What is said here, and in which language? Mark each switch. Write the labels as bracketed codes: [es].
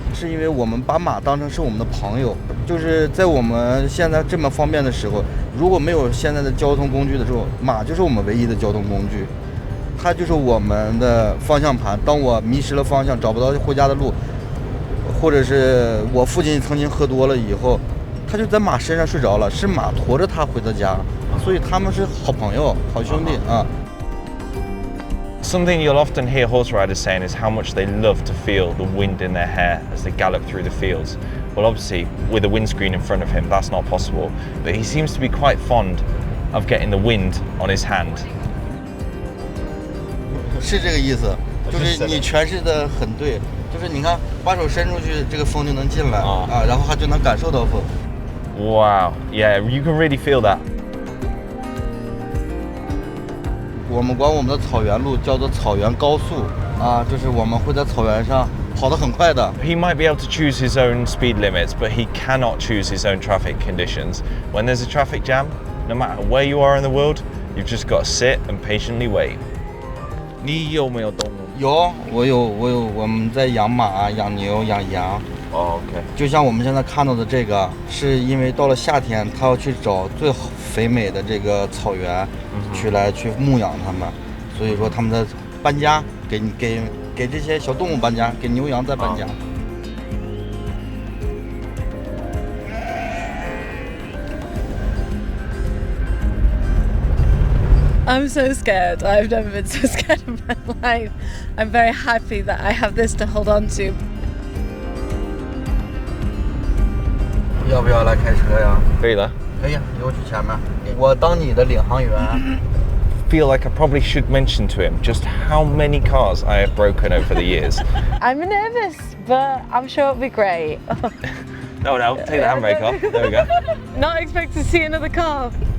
[zh] 是因为我们把马当成是我们的朋友，就是在我们现在这么方便的时候，如果没有现在的交通工具的时候，马就是我们唯一的交通工具，它就是我们的方向盘。当我迷失了方向，找不到回家的路，或者是我父亲曾经喝多了以后，他就在马身上睡着了，是马驮着他回的家，所以他们是好朋友、好兄弟啊。 [en] Something you'll often hear horse riders saying is how much they love to feel the wind in their hair as they gallop through the fields. Well, obviously, with a windscreen in front of him, that's not possible, but he seems to be quite fond of getting the wind on his hand. [zh] 是这个意思，就是你诠释的很对，就是你看，把手伸出去，这个风就能进来啊，然后他就能感受到风。 [en] Wow, yeah, you can really feel that. [zh] 我们管我们的草原路叫做草原高速啊，就是我们会在草原上跑得很快的。 [en] He might be able to choose his own speed limits, but he cannot choose his own traffic conditions. When there's a traffic jam, no matter where you are in the world, you've just got to sit and patiently wait. [zh] 你有没有动物？有，我有，我们在养马、养牛、养羊。 [en] OK。 [zh] 就像我们现在看到的这个，是因为到了夏天，他要去找最肥美的这个草原，去牧养它们，所以说他们在搬家，给这些小动物搬家，给牛羊在搬家。 [en] I'm so scared. I've never been so scared in my life. I'm very happy that I have this to hold on to. [zh] 要不要来开车呀？可以了。可以，你给我去前面，我当你的领航员。 [en] Feel like I probably should mention to him just how many cars I have broken over the years. I'm nervous, but I'm sure it'll be great. No, take the handbrake off. There we go. Not expect to see another car.